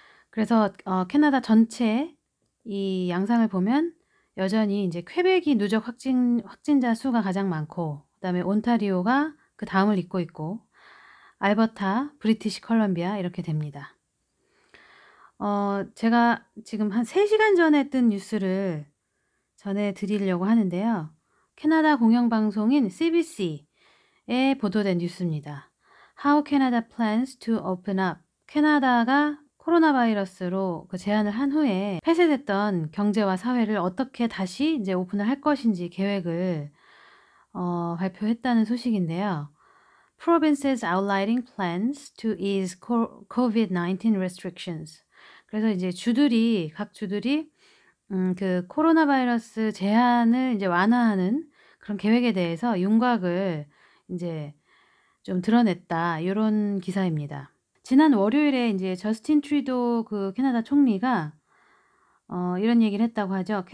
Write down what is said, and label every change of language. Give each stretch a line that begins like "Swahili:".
Korean: 그래서 캐나다 전체 이 양상을 보면 여전히 이제 퀘벡이 누적 확진자 수가 가장 많고, 그다음에 온타리오가 그 다음을 잇고 있고, 알버타, 브리티시 컬럼비아 이렇게 됩니다. 제가 지금 한 3시간 전에 뜬 뉴스를 전해드리려고 하는데요. 캐나다 공영방송인 CBC에 보도된 뉴스입니다.
English: How Canada plans to open up.
Korean: 캐나다가 코로나 바이러스로 그 제한을 한 후에 폐쇄됐던 경제와 사회를 어떻게 다시 이제 오픈을 할 것인지 계획을 발표했다는 소식인데요.
English: Provinces outlining plans to ease COVID-19 restrictions.
Korean: 그래서 이제 각 주들이 그 코로나 바이러스 제한을 이제 완화하는 그런 계획에 대해서 윤곽을 이제 좀 드러냈다, 요런 기사입니다. 지난 월요일에 이제 저스틴 트루도 그 캐나다 총리가 이런 얘기를 했다고 하죠.